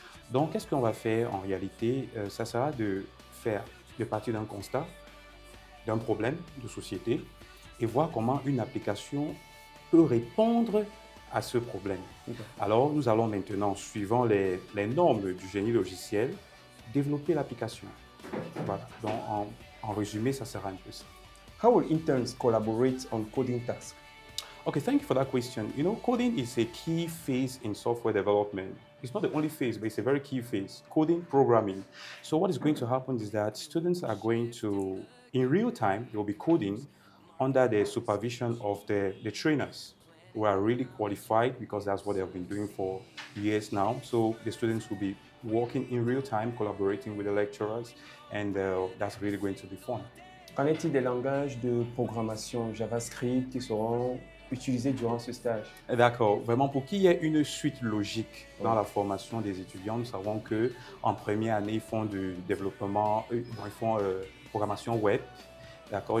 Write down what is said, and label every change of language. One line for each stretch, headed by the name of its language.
French: Donc, qu'est-ce qu'on va faire en réalité? Ça sera de partir d'un constat, d'un problème de société et voir comment une application peut répondre à ce problème. Alors, nous allons maintenant, suivant les normes du génie logiciel, développer l'application. Voilà. Donc, en résumé, ça sera un peu ça.
English: How will interns collaborate on coding tasks? Okay, thank you for that question. You know, coding is a key phase in software development. It's not the only phase, but it's a very key phase. Coding, programming. So what is going to happen is that students are going to, in real time, they'll be coding under the supervision of the trainers who are really qualified because that's what they have been doing for years now. So the students will be working in real time, collaborating with the lecturers, and that's really going to be fun.
French: Qu'en est-il des langages de programmation JavaScript qui seront utilisés durant ce stage? D'accord. Vraiment, pour qu'il y ait une suite logique dans Oui. la formation des étudiants, nous savons que en première année, ils font du développement, ils font programmation web. D'accord.